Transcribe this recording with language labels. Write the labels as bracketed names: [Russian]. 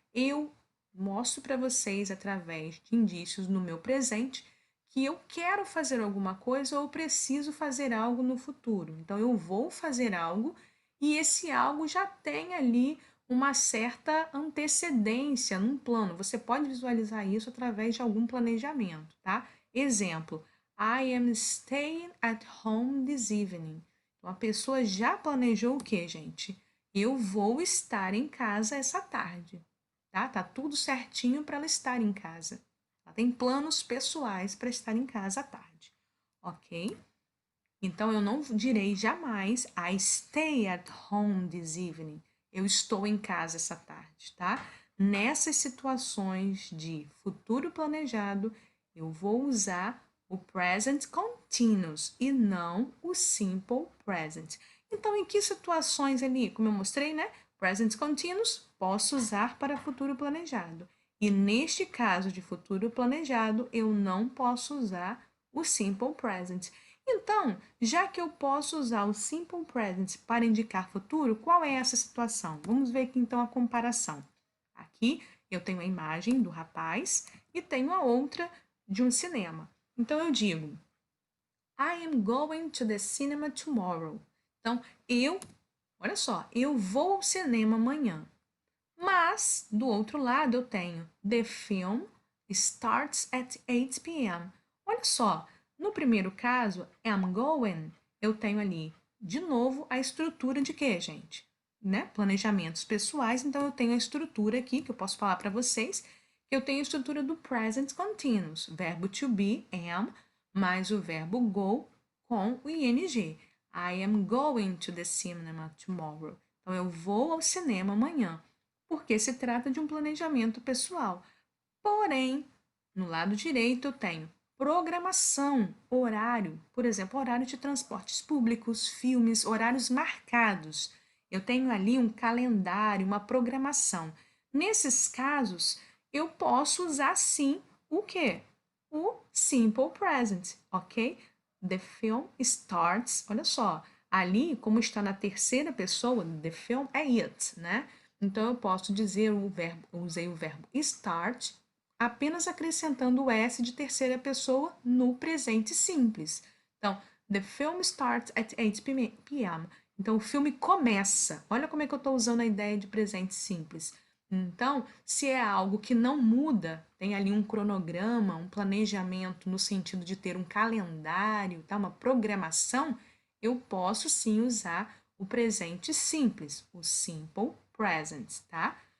[Portuguese] Eu mostro para vocês através de indícios no meu presente que eu quero fazer alguma coisa ou preciso fazer algo no futuro. Então eu vou fazer algo e esse algo já tem ali uma certa antecedência num plano. Você pode visualizar isso através de algum planejamento, tá? Exemplo, [English] I am staying at home this evening. [Portuguese] Então, a pessoa já planejou o quê, gente? Eu vou estar em casa essa tarde, tá? Tá tudo certinho para ela estar em casa. Ela tem planos pessoais para estar em casa à tarde, ok? Então, eu não direi jamais [English] I stay at home this evening. [Portuguese] Eu estou em casa essa tarde, tá? Nessas situações de futuro planejado, eu vou usar o present continuous e não o simple present. Então, em que situações ali, como eu mostrei, né? Present continuous, posso usar para futuro planejado. E neste caso de futuro planejado, eu não posso usar o simple present. Então, já que eu posso usar o simple present para indicar futuro, qual é essa situação? Vamos ver aqui então a comparação. Aqui eu tenho a imagem do rapaz e tenho a outra de um cinema. Então eu digo: [English] I am going to the cinema tomorrow. [Portuguese] Então, olha só, eu vou ao cinema amanhã. Mas, do outro lado, eu tenho [English] The film starts at 8 p.m. [Portuguese] Olha só, no primeiro caso, am going, eu tenho ali, de novo, a estrutura de quê, gente? Né? Planejamentos pessoais, então eu tenho a estrutura aqui, que eu posso falar para vocês, que eu tenho a estrutura do present continuous, verbo to be, am, mais o verbo go com o ing. [English] I am going to the cinema tomorrow. [Portuguese] Então, eu vou ao cinema amanhã porque se trata de um planejamento pessoal. Porém, no lado direito eu tenho programação, horário, por exemplo, horário de transportes públicos, filmes, horários marcados. Eu tenho ali um calendário, uma programação. Nesses casos, eu posso usar sim o quê? O simple present, ok? [English] The film starts, [Portuguese] olha só, ali, como está na terceira pessoa, the film é it, né? Então, eu posso dizer usei o verbo start, apenas acrescentando o S de terceira pessoa no presente simples. Então, [English] the film starts at 8 p.m. [Portuguese] Então, o filme começa. Olha como é que eu estou usando a ideia de presente simples. Então, se é algo que não muda, tem ali um cronograma, um planejamento no sentido de ter um calendário, tá? Uma programação, eu posso sim usar o presente simples, o simple present, tá?